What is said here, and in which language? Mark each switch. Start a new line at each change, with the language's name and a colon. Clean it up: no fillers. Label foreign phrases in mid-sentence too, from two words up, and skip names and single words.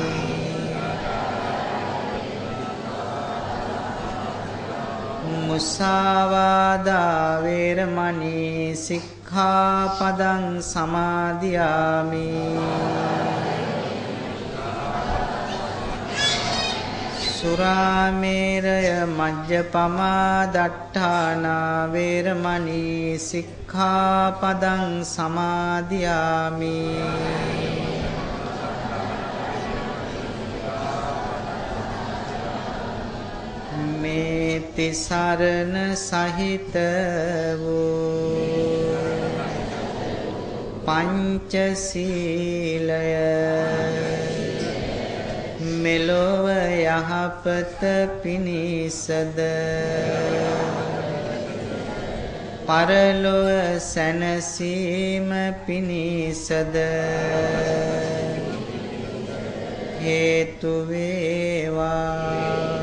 Pali: මුසාවාදා වේරමණී සික්ඛාපදං සමාදියාමි. සුරාමේරය මජ්ජපමා දට්ඨානා වේරමණී සික්ඛාපදං සමාදියාමි.
Sinhala: මේ තිසරණ සහිත වූ පංචශීලය මෙලොව යහපත පිණිසද පරලොව සැනසීම පිණිසද හේතු වේවා.